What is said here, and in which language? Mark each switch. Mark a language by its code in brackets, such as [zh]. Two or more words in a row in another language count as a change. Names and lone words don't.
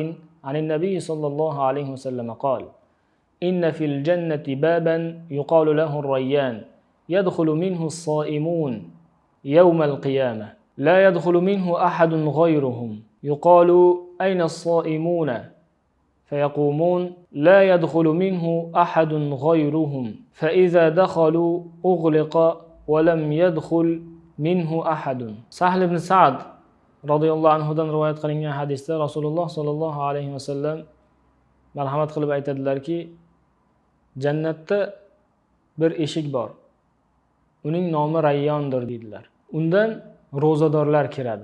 [ar] عن النبي صلى الله عليه وسلم قال إن في الجنة بابا يقال له الريان يدخل منه الصائمون يوم القيامة لا يدخل منه أحد غيرهم يقال أين الصائمون فيقومون لا يدخل منه أحد غيرهم فإذا دخلوا أغلق ولم يدخل منه أحد. [uz] Sahl ibn Sa'd radhiyallohu anhudan rivoyat qilingan hadisda Rasululloh sollallohu alayhi vasallam marhamat qilib aytadilarki, jannatda bir eshik bor. Uning nomi Rayyondir dedilar. Undan ro'zadorlar kiradi.